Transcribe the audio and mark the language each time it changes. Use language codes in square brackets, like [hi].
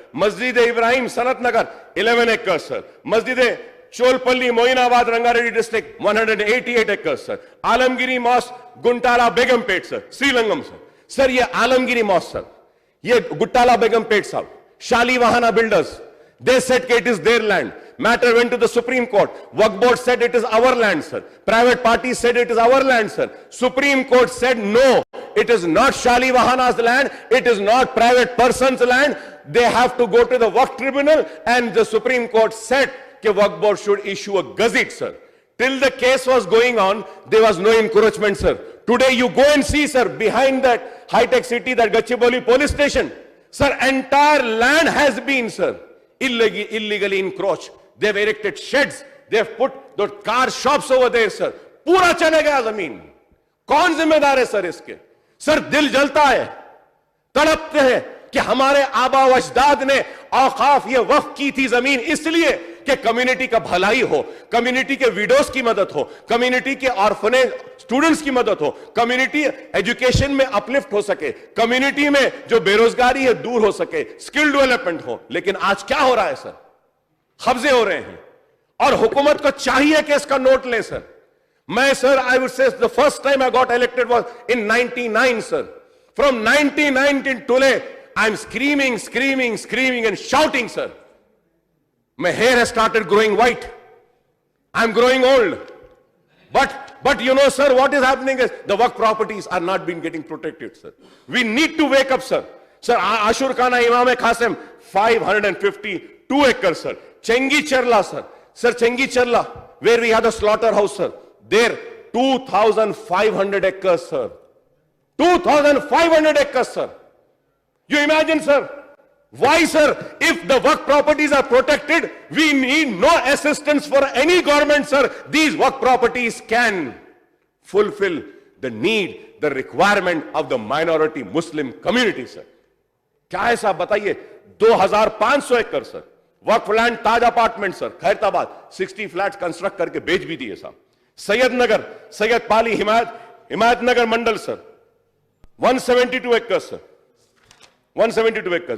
[hi] मस्जिद इब्राहिम सनत नगर 11 acres sir. मस्जिद चोलपल्ली Moinabad Rangareddy district 188 acres sir. Alamgiri mask गुंटाला Begumpet sir श्रीलंगम sir. Sir ये आलमगिरी मॉस्क सर, ये गुट्टाला बेगमपेट साहब शालीवाहना builders, [en] they said it is their land. Matter went to the Supreme Court. Waqf board said it is our land sir. Private parties said it is our land sir. Supreme Court said no, it is not Shalivahana's land, it is not private person's land. They have to go to the Waqf tribunal, and the Supreme Court said that Waqf board should issue a gazette sir. Till the case was going on, there was no encroachment sir. Today you go and see sir, behind that high-tech city, that Gachibowli police station, sir, entire land has been sir illegally encroached. They've erected sheds, they've put the car shops over there sir. [hi] पूरा चले गया जमीन. कौन जिम्मेदार है sir इसके? Sir दिल जलता है, तड़पते हैं कि हमारे आबा व अजदाद ने औकाफ ये वक्फ की थी जमीन इसलिए कि कम्युनिटी का भलाई हो, कम्युनिटी के विडोज की मदद हो, कम्युनिटी के ऑर्फनेज स्टूडेंट्स की मदद हो, कम्युनिटी एजुकेशन में अपलिफ्ट हो सके, कम्युनिटी में जो बेरोजगारी है दूर हो सके, स्किल डेवलपमेंट हो. लेकिन आज क्या हो रहा है सर? कब्जे हो रहे हैं और हुकूमत को चाहिए कि इसका नोट ले सर. [en] मैं sir I would say the first time I got elected was in 99 sir. From 99 till today, I'm screaming and shouting, sir. My hair has started growing white. I'm growing old. But you know, sir, what is happening is the Waqf properties are not being getting protected, sir. We need to wake up, sir. Sir, Ashur Khana Imam Qasim, 552 acres, sir. Chengi Charla, sir. Sir, Chengi Charla, where we had a slaughterhouse, sir. There, 2,500 acres, sir. 2,500 acres, sir. You imagine, sir? Why, sir? If the Waqf properties are protected, we need no assistance for any government, sir. These Waqf properties can fulfill the need, the requirement of the minority Muslim community, sir. [hi] क्या है साहब बताइए? 2,500 एकड़ sir वक्फ land ताज apartment sir Khairatabad 60 flats construct करके बेच भी दिए साहब. सैयद नगर सैयद पाली हिमायत नगर मंडल सर 172 एकड़ सर 172 एकड़.